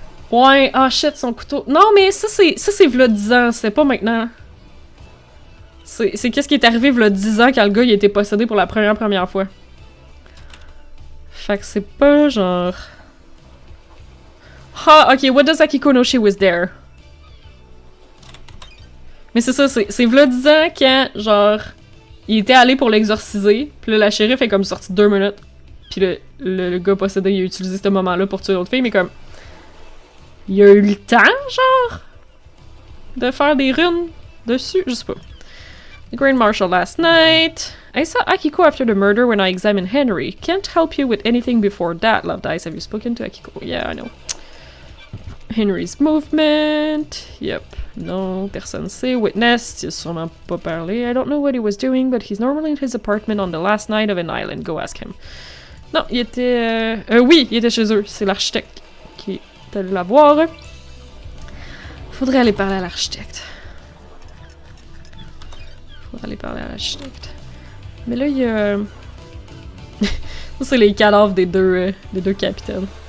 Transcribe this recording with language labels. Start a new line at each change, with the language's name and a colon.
French: Ouais, ah shit, son couteau. Non, mais ça c'est v'là 10 ans, c'est pas maintenant. C'est qu'est-ce qui est arrivé v'là 10 ans quand le gars il a été possédé pour la première fois. Fait que c'est pas genre...
English: Ah, ok, what does Akiko know she was there?
French: Mais c'est ça, c'est v'là 10 ans quand, genre, il était allé pour l'exorciser, pis là la shérif est comme sortie 2 minutes. Pis le gars possédé, il a utilisé ce moment-là pour tuer l'autre fille, mais comme... Il a eu le temps, genre, de faire des runes dessus, je sais pas.
English: The Grand Marshal last night. I saw Akiko after the murder when I examined Henry. Can't help you with anything before that, Loved Eyes. Have you spoken to Akiko? Yeah, I know. Henry's movement. Yep.
French: No, personne sait. Witness, il a sûrement pas parlé.
English: I don't know what he was doing, but he's normally in his apartment on the last night of an island. Go ask him.
French: Non, il était... oui, il était chez eux. C'est l'architecte qui est allé la voir. Faudrait aller parler à l'architecte. Faudrait aller parler à l'architecte. Mais là, il y a... Ça, c'est les cadavres des deux capitaines.